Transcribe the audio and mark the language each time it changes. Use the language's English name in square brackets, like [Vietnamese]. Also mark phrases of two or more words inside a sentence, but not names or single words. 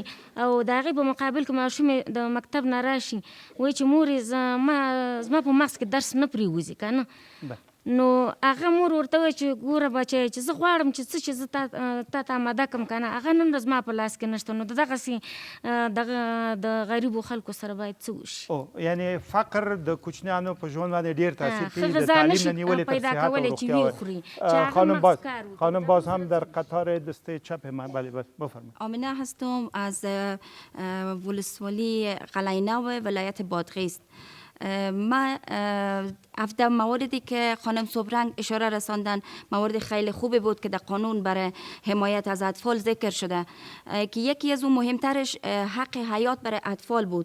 [Pashto] او د هغې په مقابل کې ماشوم د مکتب نه راشي وایي چې مورې زما په مغز کې درس نه پرېوځي که نه، نو هغه مور ورته وایي چې ګوره بچی چې زه غواړم چې څه چې زه تا ته اماده کړم که نه هغه نن ورځ زما په لاس کې نشته، نو دغسې د غریبو خلکو سره باید څه وشي. یعنی فقر د کوچنیانو په ژوند باندې ډېر تاثیر کوي، د تعلیم نه نیولې تر صحت او روغتیا. [Persian] خانم باز هم در قطار دست چپ من. بله بفرمایید. آمنه هستم از ولسوالی قلعه‌نو ولایت بادغیس. ما افته مواردی که خانم صبرنگ اشاره رساندن موارد خیلی خوبی بود که در قانون برای حمایت از اطفال ذکر شده که یکی از اون مهمترش حق حیات برای اطفال بود.